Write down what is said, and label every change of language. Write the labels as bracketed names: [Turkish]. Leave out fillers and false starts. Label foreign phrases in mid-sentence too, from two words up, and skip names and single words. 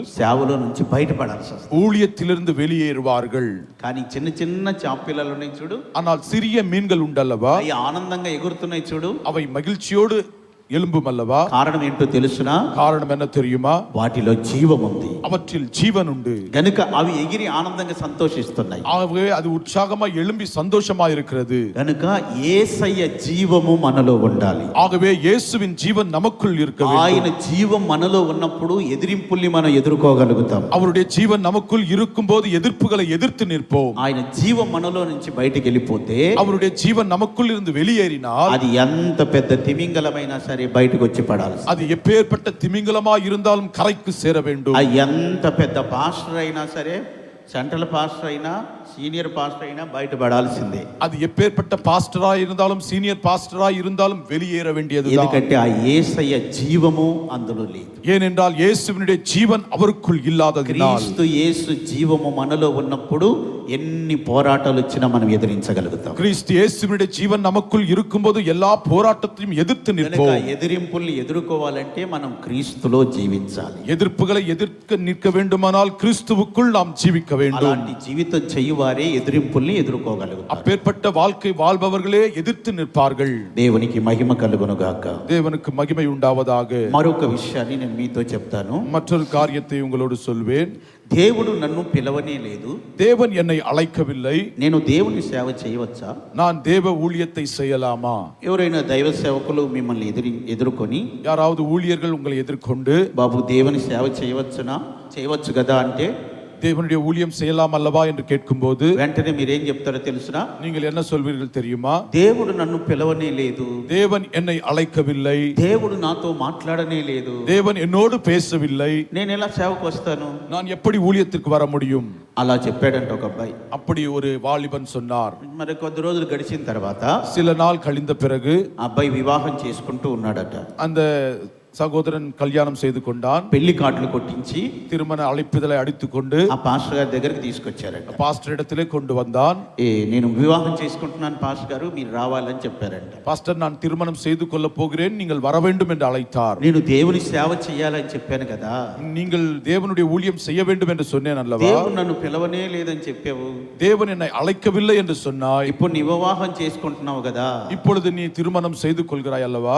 [Telugu] సేవలో నుంచి బయటపడాల్సి వస్తుంది. [Tamil] ஊழியத்திலிருந்து வெளியேறுவார்கள். [Telugu] కానీ చిన్న చిన్న చాపిల్లలు ఉన్నాయి చూడు, [Tamil] ஆனால் சிறிய மீன்கள் உண்டல்லவா, [Telugu] అవి ఆనందంగా ఎగురుతున్నాయి చూడు, [Tamil] அவை மகிழ்ச்சியோடு எழும்பும் அல்லவா. [Telugu] కారణం ఏంటో తెలుసునా? [Tamil] காரணம் என்ன தெரியுமா? [Telugu] వాటిలో జీవం ఉంది [Tamil] அவற்றில் ஜீவன் உண்டு. [Telugu] గనుక అవి ఎగిరి ఆనందంగా సంతోషిస్తున్నాయి. [Tamil] ஆகவே அது உற்சாகமாய் எழும்பி சந்தோஷமாய் இருக்கிறது. [Telugu] గనుక యేసయ్య జీవము మనలో ఉండాలి. [Tamil] ஆகவே இயேசுவின் ஜீவன் நமக்குள் இருக்க [Telugu] ఆయన [Tamil] வேண்டும். [Telugu] జీవం మనలో ఉన్నప్పుడు ఎదిరింపుల్ని మనం ఎదుర్కోగలుగుతాం. [Tamil] அவருடைய ஜீவன் நமக்குள் இருக்கும்போது எதிர்ப்புகளை எதிர்த்து நிற்போம். [Telugu] ఆయన జీవం మనలో నుంచి బయటికి వెళ్ళిపోతే, [Tamil] அவருடைய ஜீவன் நமக்குள் இருந்து வெளியேறினால், [Telugu] అది ఎంత పెద్ద తిమింగలమైనా సరే బయటకు వచ్చి పడాలి. [Tamil] அது எப்பேற்பட்ட திமிங்கலமாய் இருந்தாலும் கரைக்கு சேர வேண்டும். [Telugu] ఎంత పెద్ద పాస్టర్ అయినా సరే, [English] central pastor [Telugu] అయినా, [English] senior pastor [Telugu] అయినా బయటపడాల్సిందే. [Tamil] அது எப்பேற்பட்ட பாஸ்டராய் இருந்தாலும் சீனியர் பாஸ்டராய் இருந்தாலும் வெளியேற வேண்டியதுதான். [Telugu] ఎందుకంటే ఆ యేసయ్య జీవము అందులో లేదు. [Tamil] ஏனென்றால் இயேசுவினுடைய ஜீவன் அவருக்குள் இல்லாததினால், [Telugu] క్రీస్తు యేసు జీవము మనలో ఉన్నప్పుడు ఎన్ని పోరాటాలు వచ్చినా మనం ఎదిరించగలుగుతాం. [Tamil] கிறிஸ்து இயேசுவினுடைய ஜீவன் நமக்குள் இருக்கும்போது எல்லா போராட்டத்தையும் எதிர்த்து [Telugu] కనుక [Tamil] நிற்போம். [Telugu] ఎదిరింపుల్ని ఎదుర్కోవాలంటే మనం క్రీస్తులో జీవించాలి. [Tamil] எதிர்ப்புகளை எதிர்க்க நிற்க வேண்டுமானால் கிறிஸ்துவுக்குள் நாம் ஜீவிக்க வேண்டும். [Telugu] అలాంటి జీవితం చేయువారే ఎదిరింపుల్ని ఎదుర్కోగలుగుతారు. [Tamil] அப்பேற்பட்ட வாழ்க்கை வாழ்பவர்களே எதிர்த்து நிற்பார்கள். [Telugu] దేవునికి మహిమ కలుగును గాక. [Tamil] தேவனுக்கு மகிமை உண்டாவதாக. [Telugu] మరొక విషయాన్ని నేను మీతో చెప్తాను. [Tamil] மற்றொரு காரியத்தை உங்களோடு சொல்வேன். [Telugu] దేవుడు నన్ను పిలవనే లేదు, [Tamil] தேவன் என்னை அழைக்கவில்லை. [Telugu] నేను దేవుని సేవ చేయవచ్చా? [Tamil] நான் தேவ ஊழியத்தை செய்யலாமா? [Telugu] ఎవరైనా దైవ సేవకులు మిమ్మల్ని ఎదుర్కొని, [Tamil] யாராவது ஊழியர்கள் உங்களை எதிர்கொண்டு, [Telugu] బాబు దేవుని సేవ చేయవచ్చు కదా అంటే, [Tamil] தேவனுடைய ஊழியம் செய்யலாம் அல்லவா என்று கேட்கும்போது [Telugu] వెంటనే మీరేం చెప్తారో తెలుసునా? [Tamil] நீங்கள் என்ன சொல்வீர்கள் தெரியுமா? [Telugu] దేవుడు నన్ను పిలవనే లేదు, [Tamil] தேவன் என்னை அழைக்கவில்லை, [Telugu] దేవుడు నాతో మాట్లాడనే లేదు, [Tamil] தேவன் என்னோடு பேசவில்லை, [Telugu] నేను ఎలా సేవకు వస్తాను? [Tamil] நான் எப்படி ஊழியத்திற்கு வர முடியும்? [Telugu] అలా చెప్పాడంట ఒక అబ్బాయి. [Tamil] அப்படி ஒரு வாலிபன் சொன்னார். [Telugu] మరి కొద్ది రోజులు గడిచిన తర్వాత [Tamil] சில நாள் கழிந்த பிறகு [Telugu] ఆ అబ్బాయి వివాహం చేసుకుంటూ ఉన్నాడట. [Tamil] அந்த சகோதரன் கல்யாணம் செய்து கொண்டான். [Telugu] పెళ్లి కార్డులు కొట్టించి [Tamil] திருமண அழைப்பிதழை அடித்துக்கொண்டு [Telugu] ఆ పాస్టర్ గారి దగ్గరికి తీసుకొచ్చారంట. [Tamil] பாஸ்டர் இடத்திலே கொண்டு வந்தான். [Telugu] నేను వివాహం చేసుకుంటున్నాను పాస్టర్ గారు, మీరు రావాలని చెప్పారంట. [Tamil] பாஸ்டர், நான் திருமணம் செய்து கொள்ள போகிறேன், நீங்கள் வர வேண்டும் என்று அழைத்தார். [Telugu] నేను దేవుని సేవ చేయాలని చెప్పాను కదా, [Tamil] நீங்கள் தேவனுடைய ஊழியம் செய்ய வேண்டும் என்று சொன்னேன் அல்லவா? [Telugu] దేవుడు నన్ను పిలవనే లేదని చెప్పావు. [Tamil] தேவன் என்னை அழைக்கவில்லை என்று சொன்னாய். [Telugu] ఇప్పుడు నీ వివాహం చేసుకుంటున్నావు కదా, [Tamil] இப்பொழுது நீ திருமணம் செய்து கொள்கிறாய் அல்லவா?